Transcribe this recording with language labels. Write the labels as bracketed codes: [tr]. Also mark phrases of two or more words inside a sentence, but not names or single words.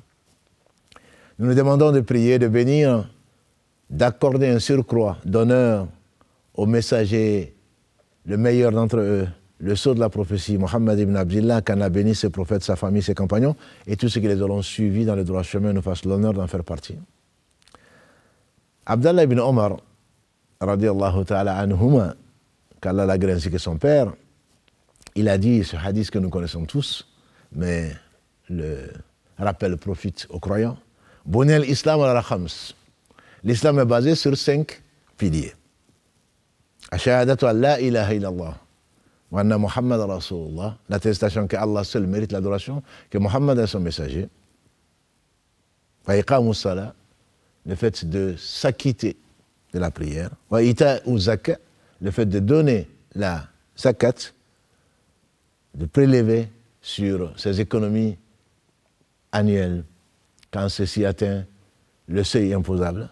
[fr] Nous nous demandons de prier, de bénir, d'accorder un surcroît d'honneur au messager, le meilleur d'entre eux, le sceau de la prophétie, Mohammed ibn Abdillah, qu'Allah bénisse ses prophètes, sa famille, ses compagnons, et tous ceux qui les auront suivis dans le droit chemin nous fassent l'honneur d'en faire partie. Abdallah ibn Omar, [ar] رضي الله تعالى عنهما, [fr] qu'Allah l'agrée ainsi que son père, il a dit ce hadith que nous connaissons tous, mais le rappel profite aux croyants. [ar] بني الإسلام على خمس. [fr] L'islam est basé sur 5 piliers. [ar] الشهادة أن لا إله إلا الله وأن محمد رسول الله, [fr] l'attestation que Allah seul mérite l'adoration, que Muhammad est son messager. [ar] وإقام الصلاة, [fr] le fait de s'acquitter de la prière. [ar] وإيتاء الزكاة, [fr] le fait de donner la zakat, de prélever sur ses économies annuelles quand ceci atteint le seuil imposable.